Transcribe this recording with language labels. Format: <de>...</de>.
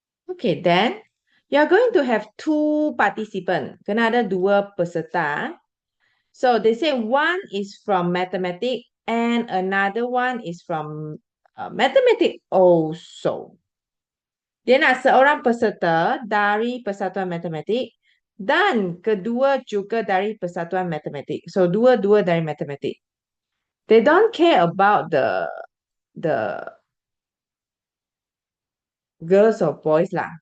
<en>Okay, then you're going to have two participants.</en> <ms>Kena ada dua peserta.</ms> <en>So they say one is from mathematics and another one is from mathematics also.</en> <ms>Dia nak seorang peserta dari Persatuan Matematik dan kedua juga dari Persatuan Matematik. So dua-dua dari matematik.</ms> <en>They don't care about the girls or boys lah.</en>